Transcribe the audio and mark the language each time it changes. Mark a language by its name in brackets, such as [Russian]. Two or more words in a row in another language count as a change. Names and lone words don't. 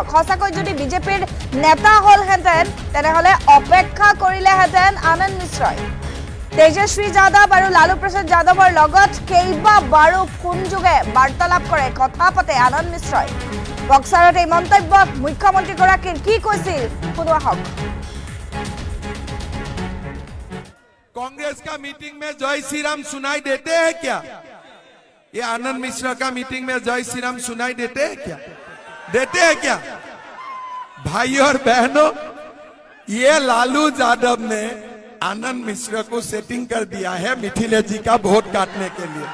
[Assamese] সঁচাকৈ যদি বিজেপিৰ নেতা হ'লহেঁতেন তেনেহ'লে অপেক্ষা কৰিলেহেঁতেন আনন্দ মিশ্ৰই। তেজস্বী যাদৱ আৰু লালু প্ৰসাদ যাদৱৰ লগত কেইবাবাৰো ফোনযোগে বাৰ্তালাপ কৰে, কথা পাতে আনন্দ মিশ্ৰই। বক্সাৰত এই মন্তব্যত মুখ্যমন্ত্ৰীগৰাকীৰ কি কৈছিল শুনো আহক। [Hindi] कांग्रेस का मीटिंग में जय श्री राम सुनाई देते हैं क्या? ये आनंद मिश्रा का मीटिंग में जय श्री राम सुनाई देते हैं क्या? देते हैं क्या? भाई और बहनों, ये लालू यादव ने आनंद मिश्रा को सेटिंग कर दिया है मिथिलेश जी का वोट काटने के लिए।